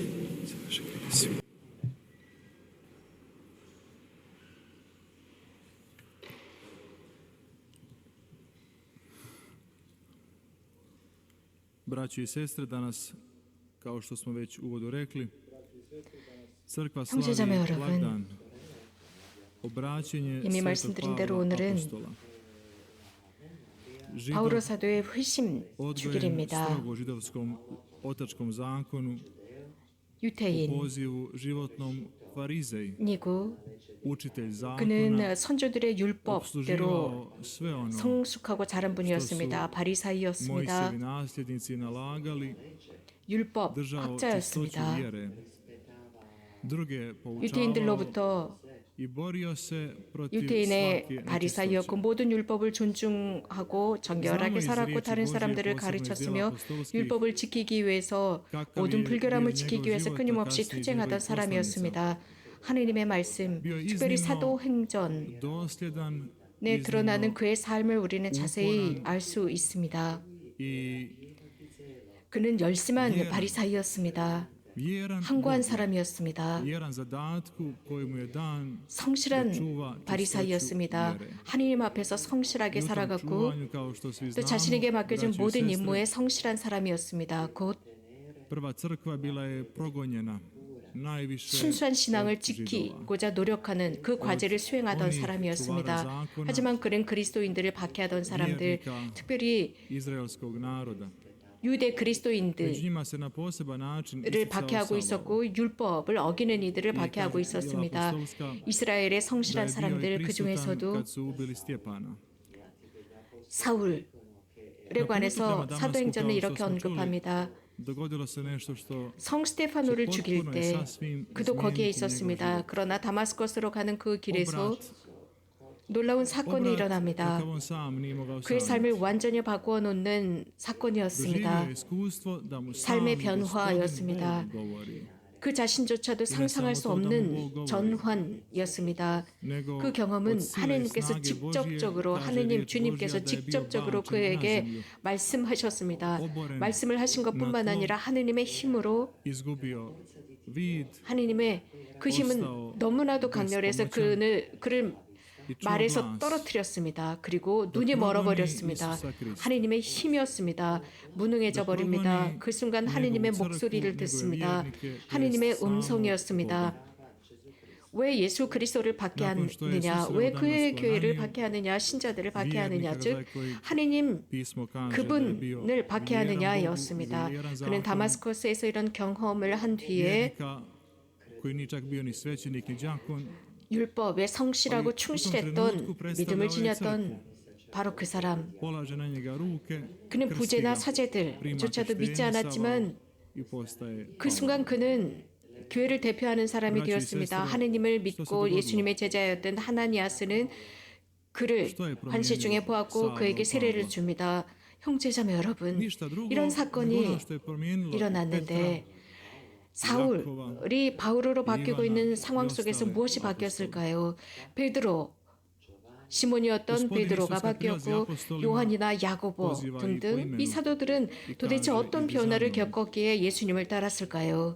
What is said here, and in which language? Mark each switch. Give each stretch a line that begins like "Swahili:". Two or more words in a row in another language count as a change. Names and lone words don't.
Croatian: Braći i sestre, danas, kao što smo već u uvodu rekli, crkva
Korean: 형제자매
Croatian: slavi
Korean: 여러분,
Croatian: blagdan, obraćenje
Korean: 이미
Croatian: Svetog
Korean: 말씀드린 대로
Croatian: Pavla
Korean: 오늘은
Croatian: apostola.
Korean: 바오로 사도의 회심
Croatian: Odgojen
Korean: 주길입니다.
Croatian: strogo židovskom otačkom zakonu, u
Korean: 유태인
Croatian: pozivu životnom farizej,
Korean: 이고
Croatian: učitelj zakona,
Korean: 그는 선조들의 율법대로
Croatian: opsluživao sve ono
Korean: 성숙하고 자란 분이었습니다.
Croatian: Mojsijevi
Korean: 바리사이였습니다.
Croatian: nasljednici nalagali,
Korean: 율법
Croatian: držao čistoću
Korean: 학자였습니다.
Croatian: vjere, druge poučavao
Korean: 유태인들로부터
Croatian: i borio se protiv
Korean: 유태인의
Croatian: svake
Korean: 바리사이였고
Croatian: nečistoće.
Korean: 모든 율법을 존중하고 정결하게 살았고 다른 사람들을 가르쳤으며 율법을 지키기 위해서 모든 불결함을 지키기 위해서 끊임없이 투쟁하던 사람이었습니다. 하느님의 말씀, 특별히 사도행전에
Croatian: dosljedan,
Korean: 드러나는 그의 삶을 우리는 자세히 알 수 있습니다.
Croatian: i
Korean: 그는 열심한 바리사이였습니다.
Croatian: vjeran
Korean: 항고한
Croatian: Bogu,
Korean: 사람이었습니다.
Croatian: vjeran zadatku koji mu je dan
Korean: 성실한 바리사이였습니다. 하느님 앞에서 성실하게
Croatian: u tom
Korean: 살아갔고
Croatian: čuvanju, kao što svi
Korean: 또
Croatian: znamo,
Korean: 자신에게 맡겨진
Croatian: braći i
Korean: 모든
Croatian: sestre,
Korean: 임무에 성실한 사람이었습니다. 곧
Croatian: prva crkva bila je progonjena najviše
Korean: 순수한 신앙을
Croatian: od Židova.
Korean: 지키고자 노력하는 그 과제를 수행하던 사람이었습니다. 하지만 그는 그리스도인들을 박해하던 사람들, 특별히
Croatian: izraelskog naroda.
Korean: 유대
Croatian: Među
Korean: 그리스도인들을
Croatian: njima se na poseban način isticao
Korean: 박해하고
Croatian: Saulo.
Korean: 있었고 율법을 어기는 이들을 박해하고 있었습니다. 이스라엘의 성실한
Croatian: Da je bio i
Korean: 사람들 그
Croatian: prisutan
Korean: 중에서도
Croatian: kad su ubili Stjepana.
Korean: 사울에 관해서 사도행전은 이렇게 언급합니다.
Croatian: Dogodilo se nešto što
Korean: 성 스테파노를 죽일
Croatian: potpuno
Korean: 때
Croatian: je sasvim
Korean: 그도 거기에
Croatian: izmijeniti njegov
Korean: 있었습니다.
Croatian: život.
Korean: 그러나 다마스커스로 가는 그 길에서
Croatian: Obrat,
Korean: 놀라운 사건이
Croatian: obrat
Korean: 일어납니다.
Croatian: kakav on sam nije mogao
Korean: 그의
Croatian: sanjati.
Korean: 삶을 완전히 바꾸어 놓는 사건이었습니다.
Croatian: Doživio je iskustvo da mu
Korean: 삶의
Croatian: sam
Korean: 변화였습니다.
Croatian: Gospodin Bog govori.
Korean: 그 자신조차도 상상할 수 없는 전환이었습니다.
Croatian: Nego
Korean: 그 경험은
Croatian: od sile i
Korean: 하느님께서
Croatian: snage Božje,
Korean: 직접적으로
Croatian: kaže
Korean: 하느님
Croatian: riječ
Korean: 주님께서
Croatian: Božja da je bio
Korean: 직접적으로
Croatian: bačen na
Korean: 그에게
Croatian: zemlju,
Korean: 말씀하셨습니다.
Croatian: oboren
Korean: 말씀을 하신 것뿐만 아니라 하느님의 힘으로
Croatian: izgubio vid
Korean: 하느님의 그 힘은 너무나도 강렬해서 그를
Croatian: i čuo
Korean: 말에서
Croatian: glas.
Korean: 떨어뜨렸습니다. 그리고 눈이 멀어버렸습니다. 하느님의 힘이었습니다. 무능해져 버립니다. 그 순간 하느님의 목소리를 듣습니다. 하느님의 음성이었습니다. 왜 예수 그리스도를 박해하느냐? 왜 그의 교회를 박해하느냐? 신자들을 박해하느냐? 즉 하느님
Croatian: Pismo kaže da je bio
Korean: 그분을 박해하느냐였습니다.
Croatian: vjeran
Korean: 그는
Croatian: zakonu,
Korean: 다마스커스에서 이런 경험을 한 뒤에
Croatian: vjernika koji nije čak bio ni svećenik ni đakon,
Korean: 율법에 성실하고 충실했던 믿음을 지녔던 바로 그 사람.
Croatian: polaže na njega ruke,
Korean: 그는
Croatian: krsti
Korean: 부제나
Croatian: ga,
Korean: 사제들조차도 믿지 않았지만
Croatian: i postaje
Korean: 그 순간 그는 교회를 대표하는 사람이 되었습니다. 하느님을 믿고 예수님의 제자였던 하나니아스는 그를 환시 중에 보았고 그에게 세례를 줍니다. 형제자매 여러분,
Croatian: Ništa drugo
Korean: 이런
Croatian: nego
Korean: 사건이
Croatian: ono što je promijenilo
Korean: 일어났는데 사울이 바울로 바뀌고 있는 상황 속에서 무엇이 바뀌었을까요? 베드로, 시몬이었던 베드로가 바뀌었고 요한이나 야고보 등등 이 사도들은 도대체 어떤 변화를 겪었기에 예수님을 따랐을까요?